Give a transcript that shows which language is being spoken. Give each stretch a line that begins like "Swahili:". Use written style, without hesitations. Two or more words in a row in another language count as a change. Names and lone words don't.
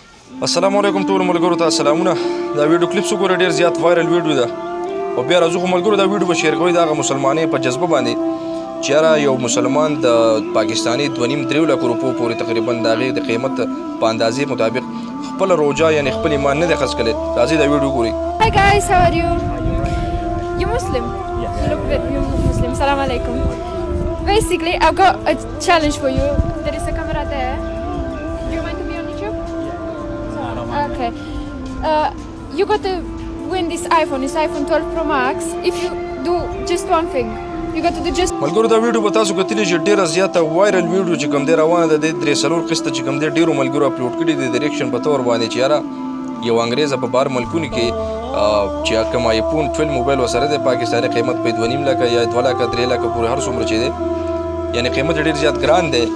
Pashto: السلام علیکم ټول ملګرو ته سلامونه. دا
English: video clip
Pashto: څوګوره ډیر زیات
English: viral video
Pashto: ده او بیا راځو ملګرو دا ویډیو به شیر کوي د هغه مسلمانۍ په جذبه باندې چې یاره یو مسلمان د پاکستاني 2.5-3 لک روپو پورې تقریبا د هغې د قیمت په اندازې مطابق خپل روجا یعنې خپل ایمان نه دی خرڅ کړی. راځئ دا ویډیو ګورئ.
English: Hi guys, how are you? You Muslim? Yeah. You look good. You Muslim. Salam alaikum. Basically, I've got a challenge for you. There is a camera there. Do you mind to be on YouTube? Okay. You got to win this iPhone. It's iPhone 12 Pro Max. If you do just one thing, you got to do just.
Pashto: ملګرو دا ویډیو به تاسو کتلی چې ډیره زیاته
English: viral video
Pashto: چې کوم دی روانه ده د 3-4 قسطه چې کوم دی ډیرو ملګرو اپلوډ کړي دي د ریاکشن په تور باندې چې یاره یو انګریزه په بار ملکونو کې چې کوم آیفون 12 موبایل وسره د پاکستاني قیمت په 2.5 لکه یا 2 لکه 3 لکه پورې هر څومره چې دی یعنی قیمت ډیر زیات ګران دی.